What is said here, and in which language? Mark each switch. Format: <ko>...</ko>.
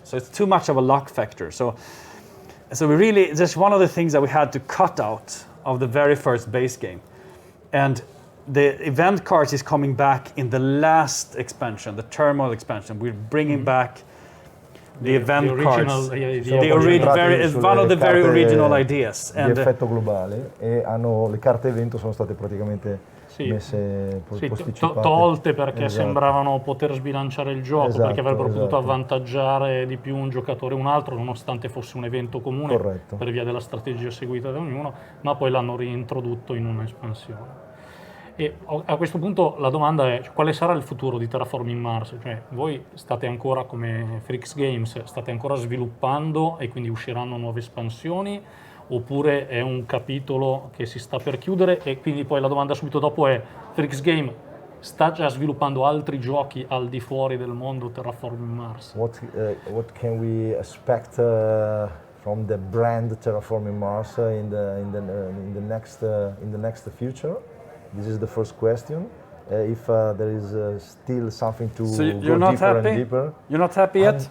<en>So it's too much of a luck factor. So we really, that's one of the things that we had to cut out of the very first base game. And the event cards is coming back in the last expansion, the turmoil expansion. We're bringing back the event cards. One of the very original ideas.</en> <it>Di effetto globale, e le carte evento sono state praticamente messe posticipate. Tolte perché sembravano poter sbilanciare il gioco, perché avrebbero potuto avvantaggiare di più un giocatore o un altro, nonostante fosse un evento comune. Corretto. Per via della strategia seguita da ognuno, ma poi l'hanno reintrodotto in un'espansione. E a questo punto la domanda è: quale sarà il futuro di Terraforming Mars? Cioè, voi state ancora, come FryxGames, state ancora sviluppando e quindi usciranno nuove espansioni, oppure è un capitolo che si sta per chiudere? E quindi poi la domanda subito dopo è: FryxGames sta già sviluppando altri giochi al di fuori del mondo Terraforming Mars?</it> <en>What can we expect from the brand Terraforming Mars in the next future? This is the first question. If there is still something to go deeper and deeper. You're not happy yet?</en>